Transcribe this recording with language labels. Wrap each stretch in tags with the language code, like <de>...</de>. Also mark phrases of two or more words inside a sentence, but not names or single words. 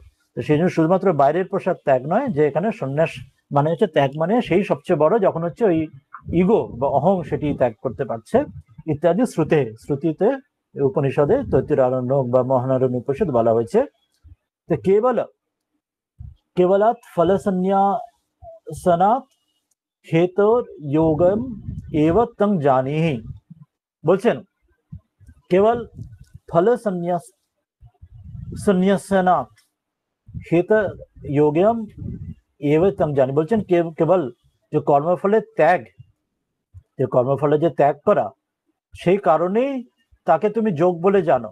<bn>তো সেই জন্য শুধুমাত্র বাইরের পোশাক ত্যাগ নয়, যে এখানে সন্ন্যাস মানে হচ্ছে ত্যাগ, মানে সেই সবচেয়ে বড় যখন হচ্ছে ওই ইগো বা অহং সেটি ত্যাগ করতে পারছে ইত্যাদি। শ্রুতিতে উপনিষদে তৈত্তির আরণ্যক বা মহানারায়ণ উপনিষদ বলা হয়েছে।</bn> <sa>তো কেবলাৎ ফল সন্ন্যাসনাৎ হেতর যোগম এব তং জানিহি। বলছেন কেবল ফল সন্ন্যাসনাৎ হেতর যোগম এব তং জানি।</sa> <bn>বলছেন কেবল যে কর্মফলের ত্যাগ, যে কর্মফলে যে ত্যাগ করা, সেই কারণেই তাকে তুমি যোগ বলে জানো।</bn>